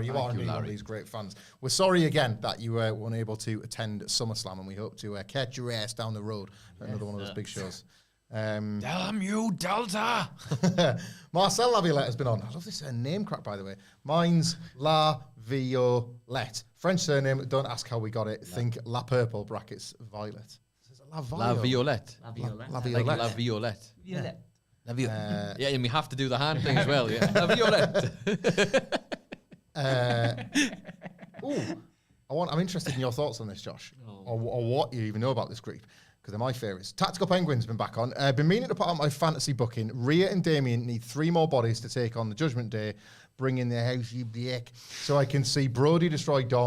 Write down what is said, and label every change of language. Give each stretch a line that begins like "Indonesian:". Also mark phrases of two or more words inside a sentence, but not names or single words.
English: You are indeed one of these great fans. We're sorry again that you were unable to attend SummerSlam, and we hope to catch your ass down the road for another one of those big shows. Damn you, Delta! Marcel Laviolette has been on. I love this name crack, by the way. Mine's Laviolette. French surname, don't ask how we got it. Think La Purple, brackets, Violet. La Violette. La Violette. La Like Violette. La Violette. Violette. La Violette. Yeah, and we have to do the hand thing as well. Yeah. La Violette. I'm interested in your thoughts on this, Josh, or what you even know about this group, because they're my favourites. Tactical Penguin's been back on. Been meaning to put out my fantasy booking. Rhea and Damien need 3 more bodies to take on the Judgment Day, bring in the house you black, so I can see Brody destroy Dom.